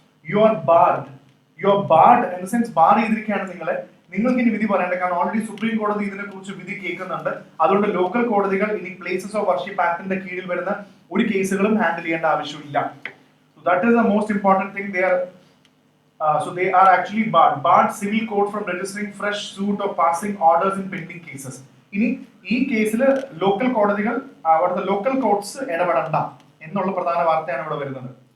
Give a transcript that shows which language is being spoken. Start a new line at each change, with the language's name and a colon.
English: you are barred in the sense
Malayalam: bar ചെയ്തിരിക്കുകയാണ് നിങ്ങളെ, നിങ്ങൾക്ക് ഇനി വിധി പറയേണ്ട. കാരണം ഓൾറെഡി സുപ്രീം കോടതി ഇതിനെ കുറിച്ച് വിധി കേൾക്കുന്നുണ്ട്. അതുകൊണ്ട് ലോക്കൽ കോടതികൾ ഇനി പ്ലേസസ് ഓഫ് വർഷിപ്പ് ആക്ടിന്റെ കീഴിൽ വരുന്ന ഒരു കേസുകളും ഹാൻഡിൽ ചെയ്യേണ്ട ആവശ്യമില്ല.
English: So that is the most important thing. They are actually barred civil court from registering fresh suit or passing orders in pending cases.
Malayalam: ഇനി ഈ കേസിൽ ലോക്കൽ കോടതികൾ അവിടുത്തെ ലോക്കൽ കോർട്ട്സ് ഇടപെടണ്ട എന്നുള്ള പ്രധാന വാർത്തയാണ് ഇവിടെ വരുന്നത്.